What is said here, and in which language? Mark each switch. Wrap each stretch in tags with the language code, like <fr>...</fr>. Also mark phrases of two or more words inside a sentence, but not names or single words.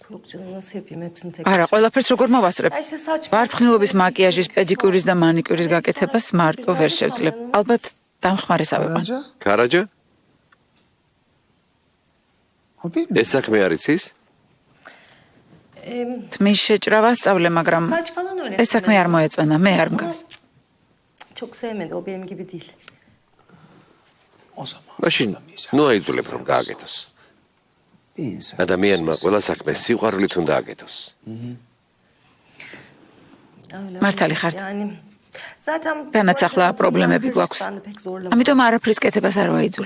<ka>არა, ყველაფერს როგორ მოვასწრებ? ვარცხნილობის, მაკიაჟის, პედიკურის და მანიკურის გაკეთებას მარტო ვერ შევძლებ. ალბათ დამხმარესავ ვიყავ. ქარაჯა? ეს საქმე არის ის? თმის შეჭრა ვასწავლე, მაგრამ ეს საქმე არ მოეწონა, მე არ მგავს.</ka> <tr>Çok sevmedi, o benim gibi değil.</tr> <ka>მაშინ, ნუ აიძულებ რომ გააკეთოს. ადამიანმა ყველა საქმე სიყვარულით უნდა აკეთოს. მართალი ხართ. თანაც ახლა პრობლემები გვაქვს. ამიტომ არაფრის კეთებას არ ვაიძულებ.</ka>